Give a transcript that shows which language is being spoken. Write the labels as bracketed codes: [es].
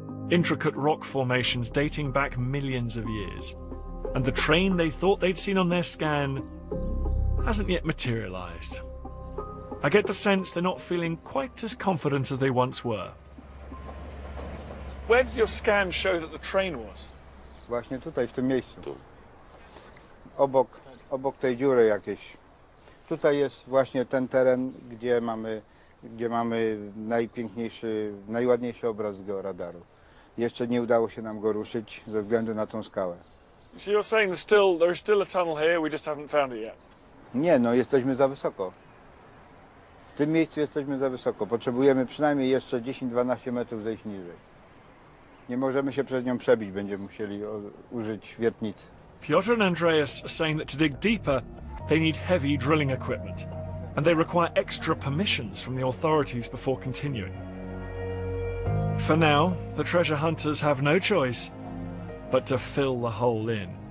[en] Intricate rock formations dating back millions of years. And the train they thought they'd seen on their scan hasn't yet materialized. I get the sense they're not feeling quite as confident as they once were. Where did your scan show that the train was? [pl] Właśnie tutaj, w tym miejscu. Obok tej dziury jakiejś. Tutaj jest właśnie ten teren, gdzie mamy najpiękniejszy, najładniejszy obraz z georadaru. Jeszcze nie udało się nam go ruszyć ze względu na tą skałę. [en] So you're saying there's still a tunnel here, we just haven't found it yet? [pl] Nie, no jesteśmy za wysoko. W tym miejscu jesteśmy za wysoko. Potrzebujemy przynajmniej jeszcze 10-12 metrów zejść niżej. Nie możemy się przez nią przebić, będziemy musieli użyć wiertnicy. [en] Piotr and Andreas are saying that to dig deeper, they need heavy drilling equipment, and they require extra permissions from the authorities before continuing. For now, the treasure hunters have no choice but to fill the hole in.